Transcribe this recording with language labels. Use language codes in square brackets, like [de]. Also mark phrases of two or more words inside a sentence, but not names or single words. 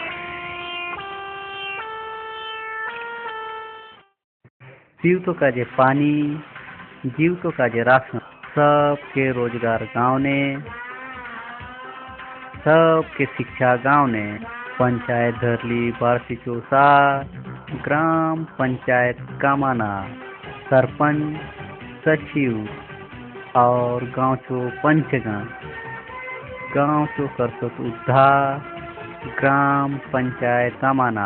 [hlb] जीव तो काजे पानी, जीव तो काजे राशन, सबके रोजगार गांव ने, सबके शिक्षा गांव ने। पंचायत धरली 1264, ग्राम पंचायत कामाना, सरपंच, सचिव और गांव चो पंचगण, गांव चो करसत उद्धार, ग्राम पंचायत कामाना।